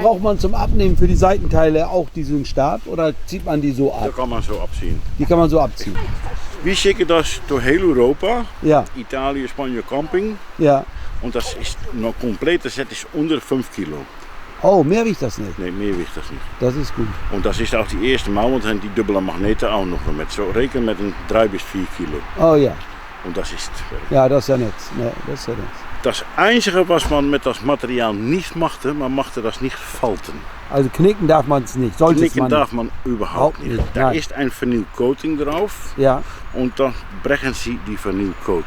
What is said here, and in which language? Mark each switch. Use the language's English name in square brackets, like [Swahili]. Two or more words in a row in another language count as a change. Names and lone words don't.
[German] braucht man zum Abnehmen für die Seitenteile auch diesen Stab oder zieht man die so Da ab? kann man so abziehen. Die kann man so abziehen. Wir schicken das durch heel Europa, Ja, Italien, Spanien, Camping. ja. Und das ist noch komplette Set ist unter 5 Kilo. Oh, mehr wiegt das nicht. Nee, mehr wiegt das nicht. Das ist gut. Und das ist auch die erste Mal, [Dutch] want dan die dubbele magneten [German] auch noch mit. [Dutch] So reken met een 3 bis 4 Kilo. [German] Oh ja. Und das ist Ja, das ist ja nett. Nee, das ist ja nett. das Einzige, was man mit das Material nicht machte, man machte das nicht falten. Also knicken darf man es nicht. Sollte es Knicken man darf man überhaupt Überhaupt nicht. nicht, Da nein. ist ein Vinyl-Coating drauf Ja. und dann brechen sie die Vinyl-Coating.